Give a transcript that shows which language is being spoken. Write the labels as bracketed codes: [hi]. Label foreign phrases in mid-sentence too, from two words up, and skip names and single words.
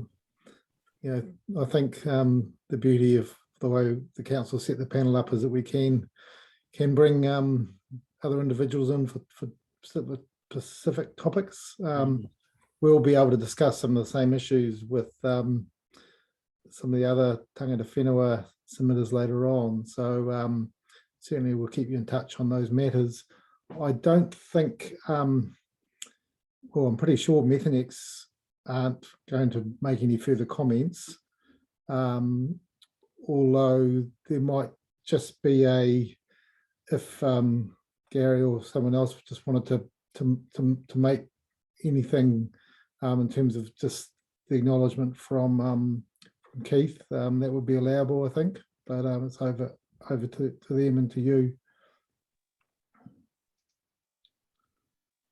[en] you know, I think the beauty of the way the council set the panel up is that we can bring other individuals in for specific topics. We'll be able to discuss some of the same issues with some of the other [mi] tangata whenua [en] submitters later on. So certainly we'll keep you in touch on those matters. I don't think, well, I'm pretty sure Methanex aren't going to make any further comments, although there might just be if Gary or someone else just wanted to make anything in terms of just the acknowledgement from Keith, that would be allowable, I think, but it's over to them and to you.